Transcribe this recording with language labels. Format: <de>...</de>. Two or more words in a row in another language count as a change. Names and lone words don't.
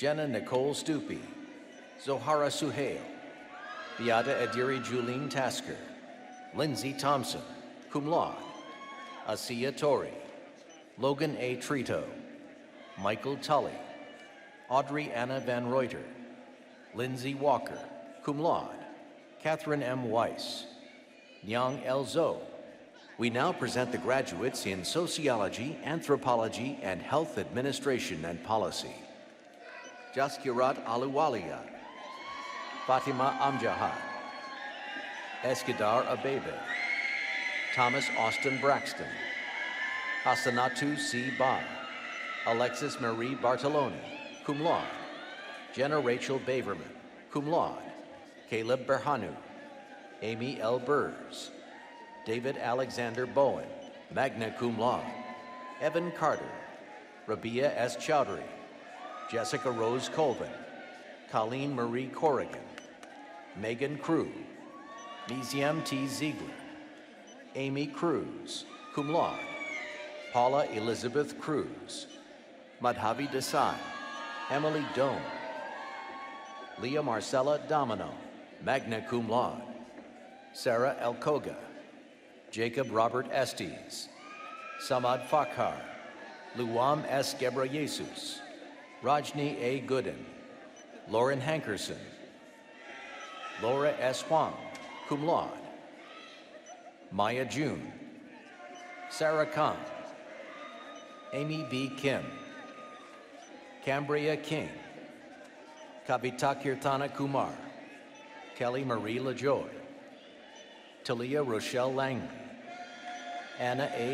<en>Jenna Nicole Stupi, Zohara Suhail, Beata Adiri Julene Tasker, Lindsay Thompson,</en> <la>cum laude,</la> <en>Asiya Tori, Logan A. Trito, Michael Tully, Audrey Anna Van Reuter, Lindsay Walker,</en> <la>cum laude,</la> <en>Catherine M. Weiss, Nyang El Zo. We now present the graduates in Sociology, Anthropology, and Health Administration and Policy. Jaskirat Aluwalia, Fatima Amjahad, Eskidar Abebe, Thomas Austin Braxton, Hasanatu C. Ba, Alexis Marie Bartoloni,</en> <la>cum laude,</la> <en>Jenna Rachel Baverman,</en> <la>cum laude,</la> <en>Caleb Berhanu, Amy L. Burrs, David Alexander Bowen,</en> <la>magna cum laude,</la> <en>Evan Carter, Rabia S. Chowdhury, Jessica Rose Colvin, Colleen Marie Corrigan, Megan Crew, Miziam T. Ziegler, Amy Cruz,</en> <la>cum laude,</la> <en>Paula Elizabeth Cruz, Madhavi Desai, Emily Doan, Leah Marcella Domino,</en> <la>magna cum laude,</la> <en>Sarah Elkoga, Jacob Robert Estes, Samad Fakhar, Luam S. Gebreyesus, Rajni A. Gooden, Lauren Hankerson, Laura S. Huang,</en> <la>cum laude,</la> <en>Maya June, Sarah Khan, Amy B. Kim, Cambria King, Kavita Kirtana Kumar, Kelly Marie LaJoy, Talia Rochelle Langley, Anna A.</en>